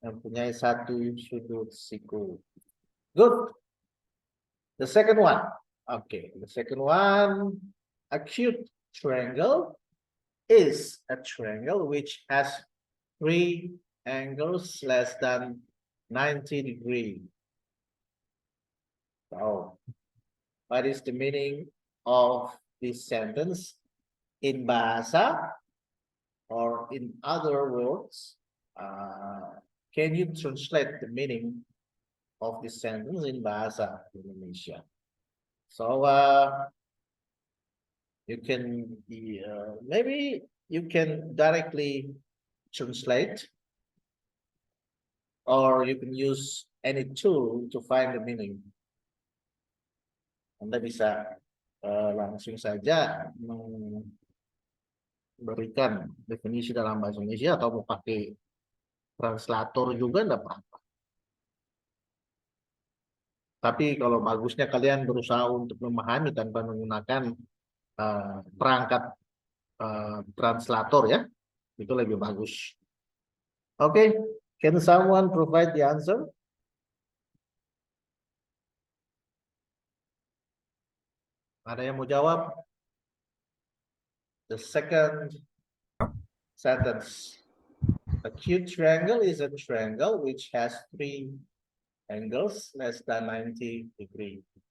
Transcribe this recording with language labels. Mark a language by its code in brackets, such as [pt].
[id] Mempunyai satu sudut siku. [en] Good. The second one. Okay, the second one, acute triangle is a triangle which has three angles less than 90 degrees. So, what is the meaning of this sentence in bahasa, or in other words, can you translate the meaning of this sentence in bahasa Indonesia? So you can maybe you can directly translate, or you can use any tool to find the meaning. [id] Anda bisa langsung saja memberikan definisi dalam bahasa Indonesia atau mau pakai translator juga enggak apa-apa. Tapi kalau bagusnya kalian berusaha untuk memahami tanpa menggunakan perangkat translator ya, itu lebih bagus. [en] Okay, can someone provide the answer? [id] Ada yang mau jawab? [en] The second sentence. Acute triangle is a triangle which has three angles less than 90 degrees.